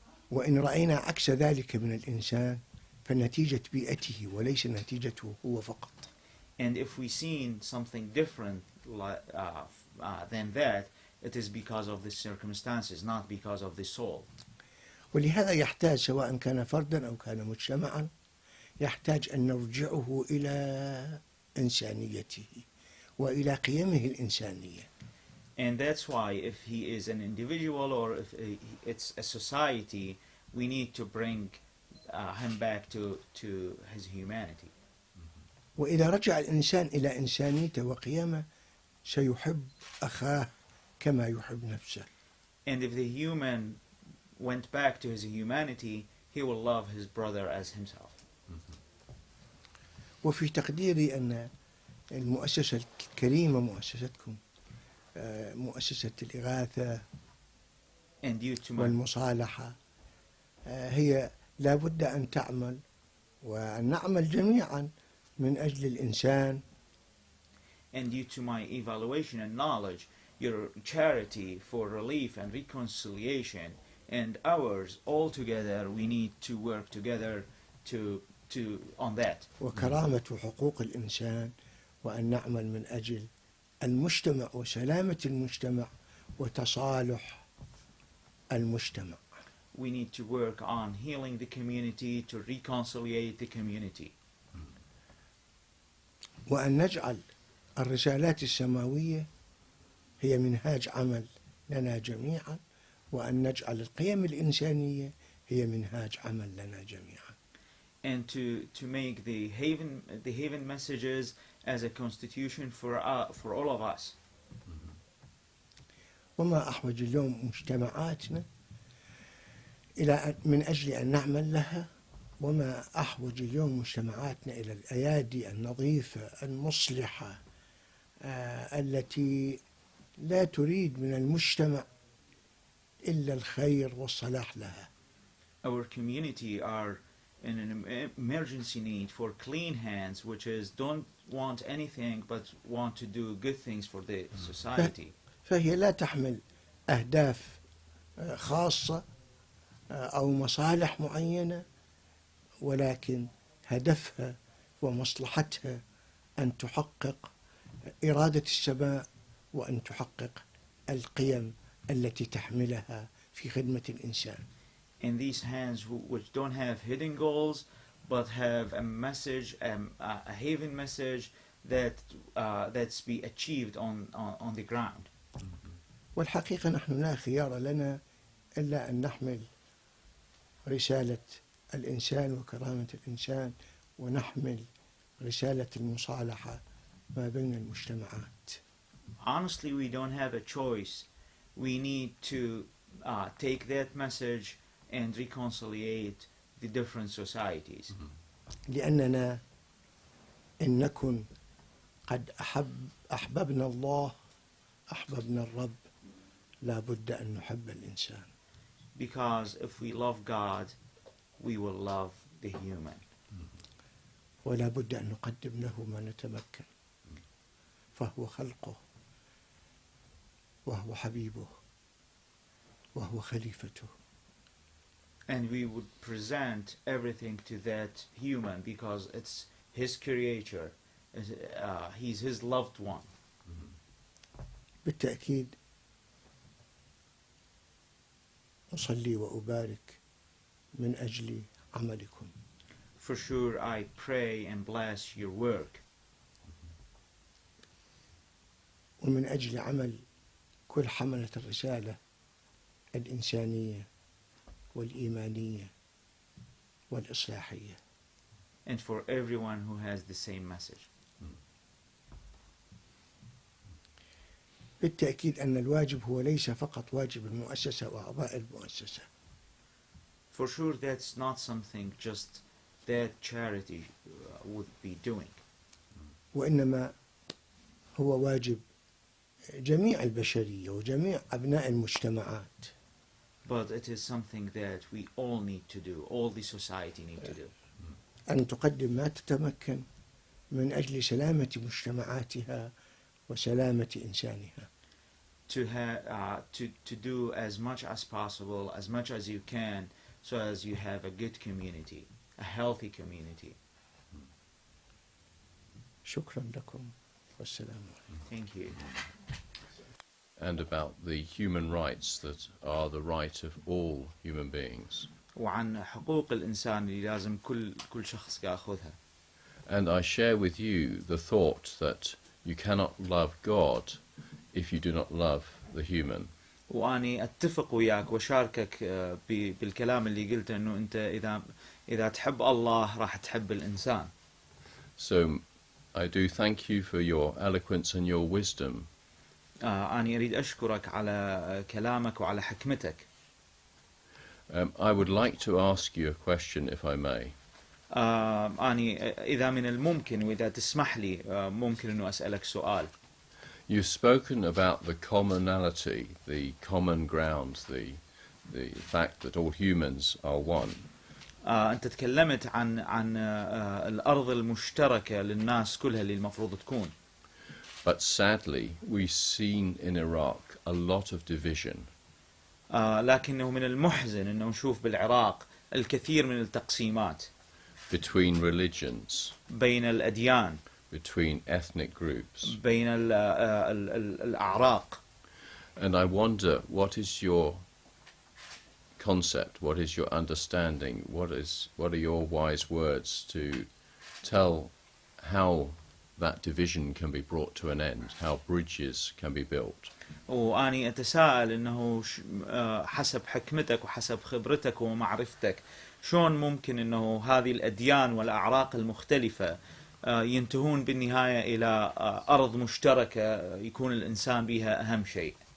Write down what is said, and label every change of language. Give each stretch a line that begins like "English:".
Arabic: وإن رأينا عكس ذلك من الإنسان فنتيجة بيئته وليس نتيجته هو فقط.
English: And if we seen something different than that, it is because of the circumstances, not because of the soul.
Arabic: ولهذا يحتاج سواء كان فردا أو كان مجتمعا، يحتاج أن نرجعه إلى إنسانيته وإلى قيمه الإنسانية.
English: And that's why if he is an individual or if it's a society, we need to bring him back to his humanity.
Arabic: وإذا رجع الإنسان إلى إنسانيته وقيمه سيحب أخاه كما يحب نفسه.
English: And if the human went back to his humanity, he will love his brother as himself.
Arabic: وفي تقديري أن المؤسسة الكريمة مؤسستكم، مؤسسة الإغاثة والمصالحة، هي لا بد أن تعمل وأن نعمل جميعا من أجل الإنسان.
English: And due to my evaluation and knowledge, your charity for relief and reconciliation and ours, all together, we need to work together to on that.
Arabic: وكرامة وحقوق الإنسان، وأن نعمل من أجل المجتمع وسلامة المجتمع وتصالح المجتمع.
English: We need to work on healing the community, to reconcile the community.
Arabic: وأن نجعل الرسالات السماوية هي منهاج عمل لنا جميعا، وأن نجعل القيم الإنسانية هي منهاج عمل لنا جميعا.
English: And to make the haven messages as a constitution for all of us.
Arabic: وما أحوج اليوم مجتمعاتنا إلى من أجل أن نعمل لها، وما أحوج اليوم مجتمعاتنا إلى الأيادي النظيفة المصلحة التي لا تريد من المجتمع إلا الخير والصلاح لها.
English: Our community are in an emergency need for clean hands, which is don't want anything but want to do good things for the society.
Arabic: فهي لا تحمل أهداف خاصة أو مصالح معينة، ولكن هدفها ومصلحتها أن تحقق إرادة السماء وأن تحقق القيم التي تحملها في خدمة الإنسان.
English: In these hands which don't have hidden goals but have a message, a haven message that's be achieved on the ground.
Arabic: والحقيقة نحن لا خيار لنا إلا أن نحمل رسالة الإنسان وكرامة الإنسان، ونحمل رسالة المصالحة ما بين المجتمعات.
English: Honestly, we don't have a choice. We need to take that message and reconciliate the different societies.
Arabic: لأننا إن نكن قد أحببنا الله أحببنا الرب، لا بد أن نحب الإنسان.
English: Because if we love God, we will love the human.
Arabic: ولا بد أن نقدم له ما نتمكن، فهو خلقه وهو حبيبه وهو خليفته.
English: And we would present everything to that human because it's his creature. He's his loved one.
Arabic: بالتأكيد أصلي وأبارك من أجل عملكم.
English: For sure, I pray and bless your work.
Arabic: ومن أجل عمل كل حملة الرسالة الإنسانية والإيمانية والإصلاحية.
English: And for everyone who has the same message.
Arabic: بالتأكيد أن الواجب هو ليس فقط واجب المؤسسة وأعضاء المؤسسة.
English: For sure, that's not something just that charity would be doing.
Arabic: وإنما هو واجب جميع البشرية وجميع أبناء المجتمعات.
English: But it is something that we all need to do, all the society need to do.
Arabic: أن تقدم ما تتمكن من أجل سلامة مجتمعاتها وسلامة إنسانها.
English: To do as much as possible, as much as you can, so as you have a good community, a healthy community.
Arabic: شكرا لكم والسلام عليكم.
English: Thank you. And about the human rights that are the right of all human beings.
Arabic: وعن حقوق الإنسان اللي لازم كل شخص يأخذها.
English: And I share with you the thought that you cannot love God if you do not love the human.
Arabic: وأني أتفق وياك وشاركك بالكلام اللي قلته إنه أنت إذا تحب الله راح تحب الإنسان.
English: So I do thank you for your eloquence and your wisdom.
Arabic: أنا أريد أشكرك على كلامك وعلى حكمتك.
English: I would like to ask you a question, if I may.
Arabic: أنا إذا من الممكن وإذا تسمح لي ممكن إنه أسألك سؤال.
English: You've spoken about the commonality, the common ground, the fact that all humans are one.
Arabic: أنت تكلمت عن الأرض المشتركة للناس كلها اللي المفروض تكون.
English: But sadly, we've seen in Iraq a lot of division.
Arabic: لكنه من المحزن إنه نشوف بالعراق الكثير من التقسيمات.
English: Between religions.
Arabic: بين الأديان.
English: Between ethnic groups.
Arabic: بين الأعراق.
English: And I wonder, what is your concept? What is your understanding? What are your wise words to tell how that division can be brought to an end, how bridges can be built?
Arabic: وأني أتساءل إنه حسب حكمتك وحسب خبرتك ومعرفتك شلون ممكن إنه هذه الأديان والأعراق المختلفة ينتهون بالنهاية إلى أرض مشتركة يكون الإنسان بها أهم شيء.